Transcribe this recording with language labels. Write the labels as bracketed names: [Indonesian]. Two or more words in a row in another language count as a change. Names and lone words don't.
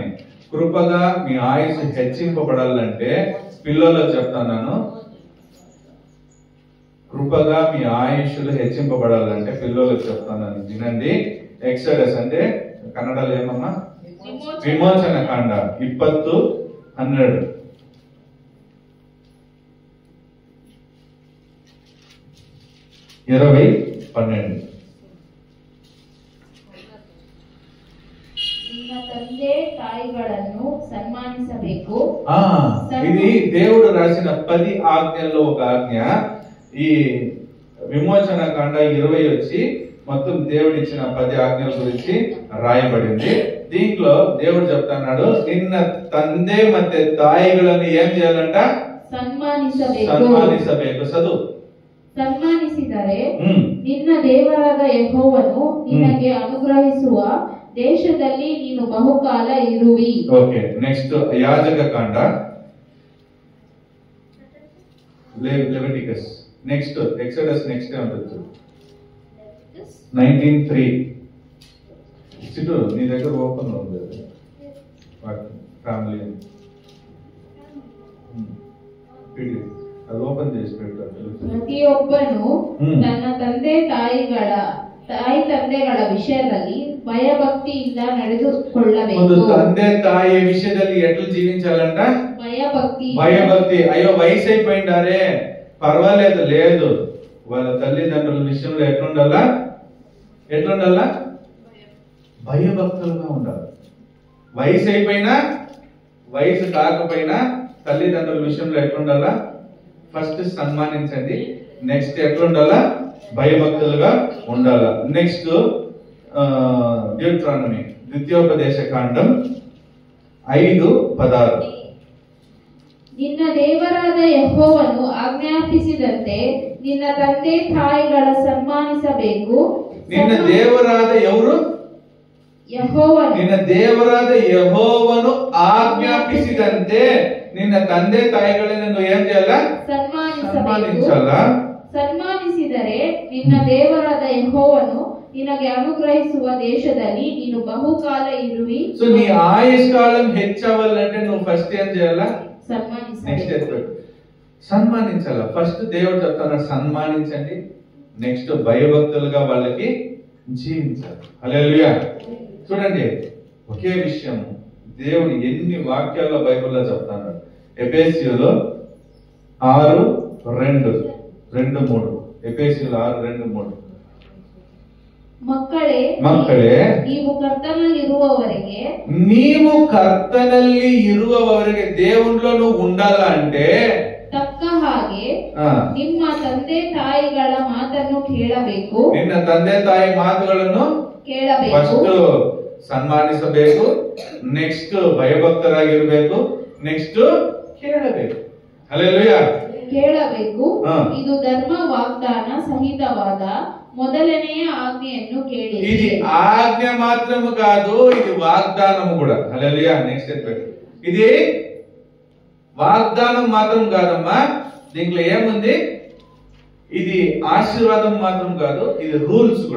[Telugu] కృపగా మీ ఆయుష్ హెచ్చింపబడాలంటే పిల్లలకు చెప్తాను. కృపగా మీ ఆయుష్లు హెచ్చింపబడాలంటే పిల్లలకు చెప్తాను వినండి. ఎక్సోడస్ అంటే కన్నడలో ఏమమ్మా? విమోచన కాండ 20:12. [Kannada] ನಿನ್ನ ತಂದೆ ತಾಯಿಗಳನ್ನು ಸನ್ಮಾನಿಸಬೇಕು. [Telugu] ఇది దేవుడు రాసిన 10 ఆజ్ఞల్లో ఒక ఆజ్ఞ. ఈ విమోచన కాండ 20 వచ్చి మొత్తం దేవుడు ఇచ్చిన 10 ఆజ్ఞల గురించి రాయబడింది. దీంట్లో దేవుడు చెప్తున్నాడు [Kannada] ನಿನ್ನ ತಂದೆ ಮತ್ತೆ ತಾಯಿಗಳನ್ನು [Telugu] ఏం చేయాలంట? సన్మానిసಬೇಕು. చదువు. [Kannada] ಸನ್ಮಾನಿಸಿದರೆ ನಿನ್ನ ದೇವರಾದ ಯೆಹೋವನು ನಿನಗೆ ಅನುಗ್ರಹಿಸುವ ದೇಶದಲ್ಲಿ ನೀನು ಬಹುಕಾಲ ಇರುವಿ. ಓಕೆ. ನೆಕ್ಸ್ಟ್ ಯಾಜಕ ಕಾಂಡ ಲೆವಿಟಿಕಸ್. [Telugu] నెక్స్ట్ ఎక్సోడస్ నెక్స్ట్ ఉంటుంది 19:3. చిట్టు నీ దగ్గర ఓపెన్ ఉంది ఫ్యామిలీ అది ఓపెన్ చేసి పెట్టారు. [Kannada] ಪ್ರತಿಯೊಬ್ಬನು ತನ್ನ ತಂದೆ ತಂದೆಗಳ ವಿಷಯದಲ್ಲಿ ಭಯಭಕ್ತಿಯಿಂದ ನಡೆದುಕೊಳ್ಳಬೇಕು. ತಂದೆ ತಾಯಿ ವಿಷಯದಲ್ಲಿ [Telugu] ఎట్లా జీవించాలంట? భయభక్తి. అయ్యో వయసు అయిపోయిండారే పర్వాలేదు లేదు. వాళ్ళ తల్లిదండ్రుల విషయంలో ఎట్లుండాలా? భయభక్తులుగా ఉండాలి. వయసు అయిపోయినా వయసు కాకపోయినా తల్లిదండ్రుల విషయంలో ఎట్లుండాలా? ఫస్ట్ సన్మానించండి. నెక్స్ట్ ఎట్లుండాలా? భయభక్తులుగా ఉండాలా. నెక్స్ట్ డ్యూట్రానమీ ద్వితీయోపదేశ కాండం 5:16. [Kannada] ನಿನ್ನ ದೇವರಾದ ಯೆಹೋವನು ಆಜ್ಞಾಪಿಸಿದಂತೆ ನಿನ್ನ ತಂದೆ ತಾಯಿಗಳ ಸನ್ಮಾನಿಸಬೇಕು. ನಿನ್ನ ದೇವರಾದ ఎవరు? ಯೆಹೋವನು. ನಿನ್ನ ದೇವರಾದ ಯೆಹೋವನು ಆಜ್ಞಾಪಿಸಿದಂತೆ ನಿನ್ನ ತಂದೆ ತಾಯಿಗಳನ್ನು ಏನ್ చేయాల? ಸನ್ಮಾನಿಸಲ್ಲ. ಸನ್ಮಾನಿಸಿದರೆ ನಿನ್ನ ದೇವರಾದ ಯೆಹೋವನು ನಿನಗೆ ಅನುಗ್ರಹಿಸುವ ದೇಶದಲ್ಲಿ ನೀನು ಬಹುಕಾಲ ಇರುವಿ. [Telugu] సో నీ ఆయుష్ కాలం హెచ్చవాలంటే నువ్వు ఫస్ట్ ఏం చేయాలా? సన్మానించాల. ఫస్ట్ దేవుడు చెప్తున్నాడు సన్మానించండి. నెక్స్ట్ భయభక్తులుగా వాళ్ళకి జీవించాలి. హల్లెలూయా. చూడండి ఒకే విషయం దేవుడు ఎన్ని వాక్యాల్లో బైబిల్లో చెప్తున్నాడు. ఎఫెసీయులు 6:2-3. ఎఫెసీయులు 6:2-3. [Kannada] ಮಕ್ಕಳೇ ನೀವು ಕರ್ತನಲ್ಲಿ [Telugu] ಇರುವವರೆಗೆ దేవునిలో నువ్వు ఉండాలంటే [Kannada] ತಕ್ಕ ಹಾಗೆ ನಿಮ್ಮ ತಂದೆ ತಾಯಿಗಳ ಮಾತನ್ನು ಕೇಳಬೇಕು. ನಿನ್ನ ತಂದೆ ತಾಯಿ ಮಾತುಗಳನ್ನು ಕೇಳಬೇಕು. ಫಸ್ಟ್ ಸನ್ಮಾನಿಸಬೇಕು, ನೆಕ್ಸ್ಟ್ ಭಯಭಕ್ತರಾಗಿರ್ಬೇಕು, ನೆಕ್ಸ್ಟ್ ಕೇಳಬೇಕು. ಹಲ್ಲೆಲೂಯಾ. ಕೇಳಬೇಕು. ಇದು ಧರ್ಮ ವಾಗ್ದಾನ సహితವಾದ మొదలನೆಯ ఆజ్ఞೆಯನ್ನು కేಳಿರಿ. [Telugu] ఇది ఆజ్ఞ మాత్రము కాదు, ఇది వాగ్దానము కూడా. హల్లెలూయా. నెక్స్ట్ చెప్పండి. ఇది వాగ్దానం మాత్రం కాదమ్మా, దీంట్లో ఏముంది? ఇది ఆశీర్వాదం మాత్రం కాదు, ఇది రూల్స్ కూడా.